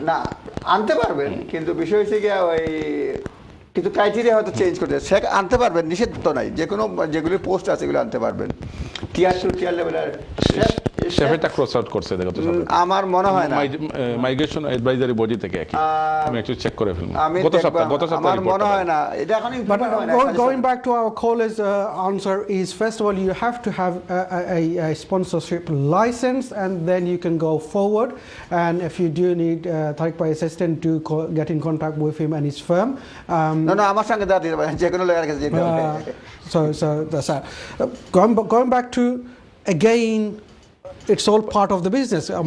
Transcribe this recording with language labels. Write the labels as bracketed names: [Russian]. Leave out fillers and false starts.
[Bangla] না, আনতে পারবেন, কিন্তু বিষয় হচ্ছে গিয়ে ওই কিন্তু ক্রাইটেরিয়া হয়তো চেঞ্জ করতে, সে আনতে পারবেন, নিষেধ তো নাই, যে কোনো যেগুলি পোস্ট আছে এগুলো আনতে পারবেন। টিয়ার 2 টিয়ার লেভেলের শেফটা ক্রস আউট করছে, দেখো তো আমার মনে হয় না মাইগ্রেশন অ্যাডভাইজারি বডি থেকে কি আমি একটু চেক করে ফেলবো গত সপ্তাহে আমার মনে হয় না এটা এখন ইম্পর্টেন্ট হয় না। [English] Going back to our caller's answer is, first of all, you have to have a sponsorship license, and then you can go forward. And if you do need Tariq Bhai assistance, do get in contact with him and his firm. [Bangla] No, আমার সঙ্গে দাঁড়িয়ে যে কোনো লোকের কাছে যেতে হবে। [English] So that's that. Going back to again, it's all part of the business.